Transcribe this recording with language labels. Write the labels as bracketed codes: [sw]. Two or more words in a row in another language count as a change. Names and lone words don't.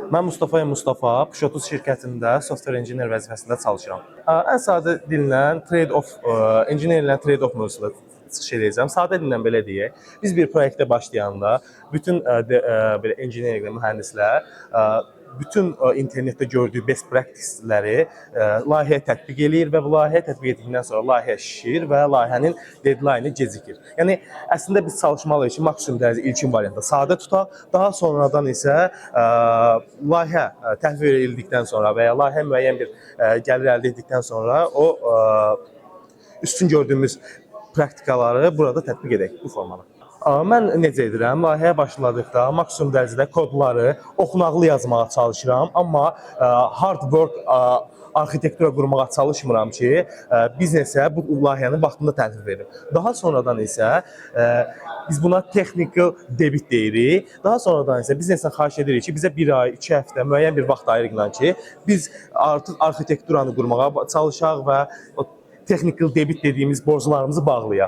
[az] Mən Mustafa, Push30 şirkətində [en] software engineer [az] vəzifəsində çalışıram. Ən sadə dillə trade-off, engineerlə trade-off mövzusunda çıxış edəcəm. Sadə dillə belə deyək, biz bir proyektə başlayanda bütün belə engineerlə mühəndislər bütün internetdə gördüyü [en] best practice- [az] ləri layihəyə tətbiq eləyir və bu layihəyə tətbiq etdikdən sonra layihə şişir və layihənin deadline-ı gecikir. Yəni əslində biz çalışmalıyıq ki, maksimum dərəcədə ilkin variantda sadə tutaq, daha sonradan isə layihə təhvil edildikdən sonra və ya layihə müəyyən bir gəlir əldə etdikdən sonra o üstün gördüyümüz praktikaları burada tətbiq edək bu formada. Mən necə edirəm? Layihəyə başladıqda maksimum dərəcədə kodları oxunaqlı yazmağa çalışıram, amma [en] hard work [az] arxitektura qurmağa çalışmıram ki, biznesə bu layihəni vaxtında təhvil verim. Daha sonradan isə biz buna [en] technical debit [az] deyirik. Daha sonradan isə biznesdən xahiş edirik ki, bizə 1 ay, 2 həftə müəyyən bir vaxt ayırın ki, biz artıq arxitekturanı qurmağa çalışaq və [en] technical debit [az] dediyimiz borclarımızı bağlayaq.